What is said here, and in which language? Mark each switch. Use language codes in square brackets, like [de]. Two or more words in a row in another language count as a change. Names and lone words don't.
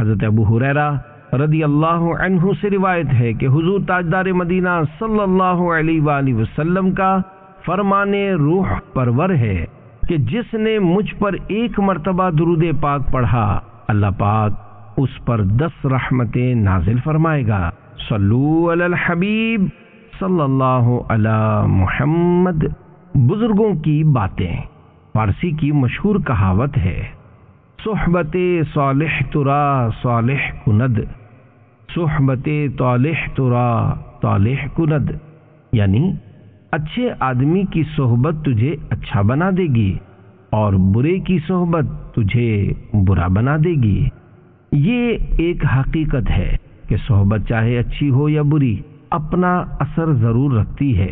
[ur] حضرت ابو ہریرہ [ar] رضی اللہ عنہ [ur] سے روایت ہے کہ حضور تاجدار مدینہ [ar] صلی اللہ علیہ وآلہ وسلم [ur] کا فرمان روح پرور ہے کہ جس نے مجھ پر ایک مرتبہ درود پاک پڑھا، اللہ پاک اس پر 10 رحمتیں نازل فرمائے گا۔ [ar] صلو علی الحبیب صلی اللہ علی محمد۔ [ur] بزرگوں کی باتیں۔ فارسی کی مشہور کہاوت ہے، [fa] صحبت صالح ترا صالح کند، صحبت طالح ترا طالح کند، [ur] یعنی اچھے آدمی کی صحبت تجھے اچھا بنا دے گی اور برے کی صحبت تجھے برا بنا دے گی۔ یہ ایک حقیقت ہے کہ صحبت چاہے اچھی ہو یا بری، اپنا اثر ضرور رکھتی ہے۔